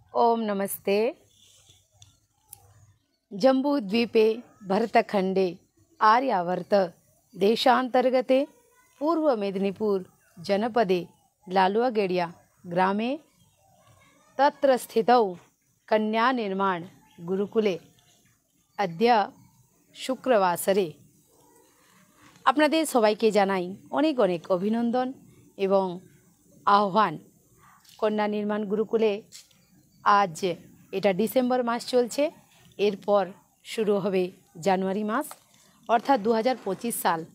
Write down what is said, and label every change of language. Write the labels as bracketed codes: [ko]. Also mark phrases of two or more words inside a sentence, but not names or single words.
[sa] ओम नमस्ते। जम्बूद्वीपे भरतखंडे आर्यावर्त देशांतर्गते पूर्व मेदिनीपुर जनपदे लालुवागेडिया ग्रामे तत्र स्थितौ कन्या निर्माण गुरुकुले अद्य शुक्रवासरे [bn] আপনাদের সবাইকে জানাই অনেক অনেক অভিনন্দন এবং আহ্বান। কন্যা নির্মাণ গুরুকুলে আজ এটা ডিসেম্বর মাস চলছে, এরপর শুরু হবে জানুয়ারি মাস, অর্থাৎ 2025 সাল।